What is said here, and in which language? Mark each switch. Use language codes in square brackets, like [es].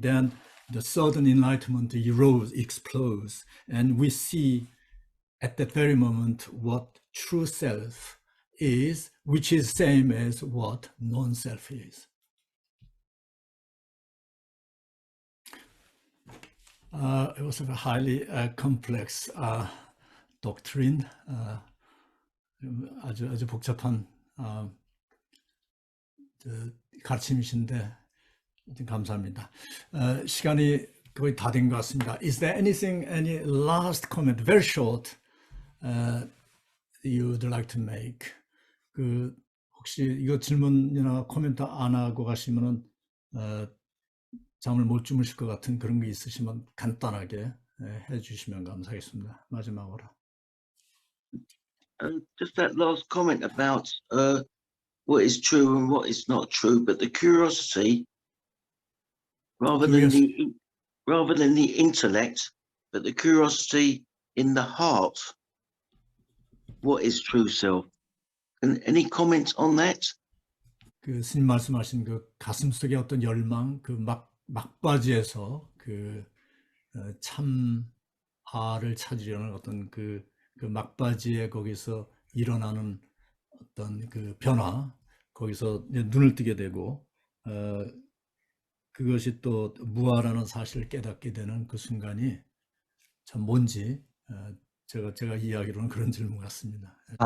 [en] Then the sudden enlightenment explodes, and we see at that very moment what true self is, which is same as what non-self is. It was a highly complex doctrine. [ko] 아주 복잡한 가르침이신데 감사합니다. 시간이 거의 다 된 것 같습니다. [en] Is there any last comment, very short, you would like to make? [ko] 혹시 이거 질문이나 코멘트 안 하고 가시면은 잠을 못 주무실 것 같은 그런 게 있으시면 간단하게 해주시면 감사하겠습니다. 마지막으로. [en] Just that last comment about what is true and what is not true, but the curiosity rather than the intellect, but the curiosity in the heart. What is true self? And any comments on that? [ko] 스님 말씀하신 가슴속의 어떤 열망, 막바지에서 참아를 찾으려는 어떤 그 막바지에 거기서 일어나는 어떤 변화, 거기서 눈을 뜨게 되고, 그것이 또 무아라는 사실을 깨닫게 되는 그 순간이 참 뭔지, 제가 이야기로는 그런 질문 같습니다.